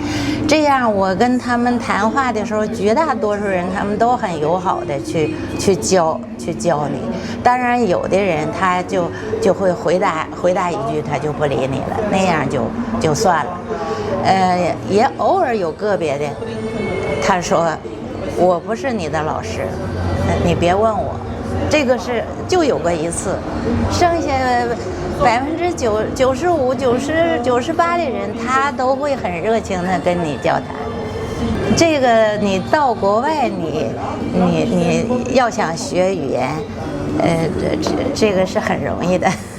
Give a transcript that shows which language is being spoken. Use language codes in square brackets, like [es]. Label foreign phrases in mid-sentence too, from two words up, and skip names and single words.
[zh] 這樣我跟他們談話的時候，絕大多數人他們都很友好的去教你。當然有的人他就會回答一句，他就不理你了，那樣就算了。也偶爾有個別的，他說我不是你的老師，你別問我。這個就有過一次，剩下95%、98%的人，他都會很熱情的跟你交談。這個你到國外，你要想學語言，這個是很容易的。